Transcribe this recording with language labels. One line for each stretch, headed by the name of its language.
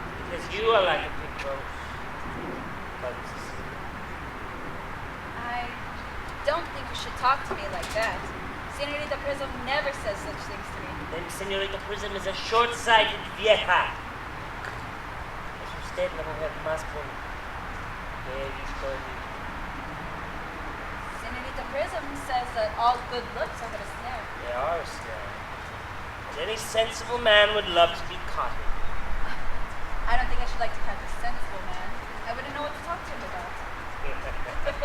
English: Because you are like a big rose. Cousin Cecilia. I don't think you should talk to me like that. Senorita Prism never says such things to me. Then Senorita Prism is a short-sighted vieja.
Spanish: Es usted la mujer más bonita que he visto en mi vida.
English: Senorita Prism says that all good looks are but a snare. They are a snare. And any sensible man would love to be caught in. I don't think I should like to catch a sensible man. I wouldn't know what to talk to him about.